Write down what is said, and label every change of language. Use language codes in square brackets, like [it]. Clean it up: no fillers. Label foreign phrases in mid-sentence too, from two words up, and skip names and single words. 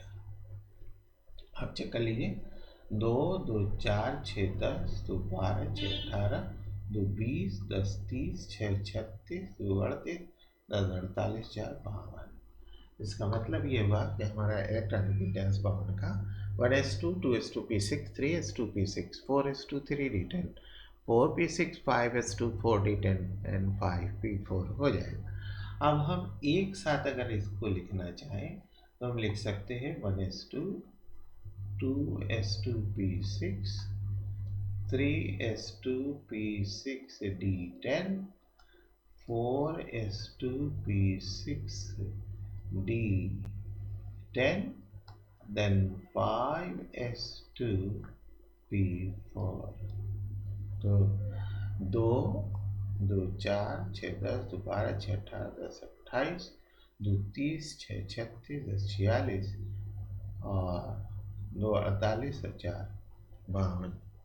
[hi] अब चेक कर लीजिए, 2 2 4 6 10, 2 12 6 18, 2 20, 10 30, 6 36, 2 38, 10 48, 4 52। इसका मतलब ये हुआ कि हमारा इलेक्ट्रॉनिक विन्यास 52 का 1s2 2s2p6 3s2p6 4s2 3d10 4p6 5s2 4d10 एंड 5p4 हो जाएगा। अब हम एक साथ अगर इसको लिखना चाहें तो हम लिख सकते हैं 1s2 2s2p6 3s2p6d10 4s2p6d10 then 5s2p4। तो 2 2 4 6 10, 2 12 6 18, 10 28, 2 30, 6 36, 10 46 और 2 48 और 4 52।